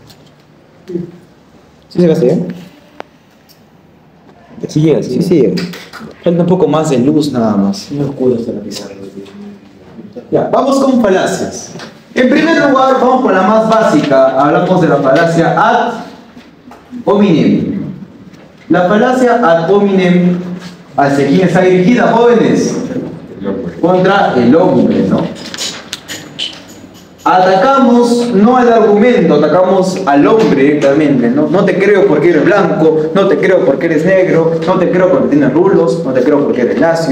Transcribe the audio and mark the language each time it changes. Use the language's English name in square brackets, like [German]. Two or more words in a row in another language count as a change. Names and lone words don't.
[Spanish] ¿Sí se gasta ya? Sí llega, sí. Sí llega. Falta un poco más de luz nada más. No oscuro hasta la pizarra. Ya, vamos con falacias. En primer lugar, vamos con la más básica. Hablamos de la falacia [Latin] ad hominem. [Spanish] La falacia [Latin] ad hominem, [Spanish] ¿hacia quién está dirigida, jóvenes? Contra el hombre, ¿no? Atacamos no al argumento, atacamos al hombre directamente, ¿no? No te creo porque eres blanco, no te creo porque eres negro, no te creo porque tienes rulos, no te creo porque eres lacio.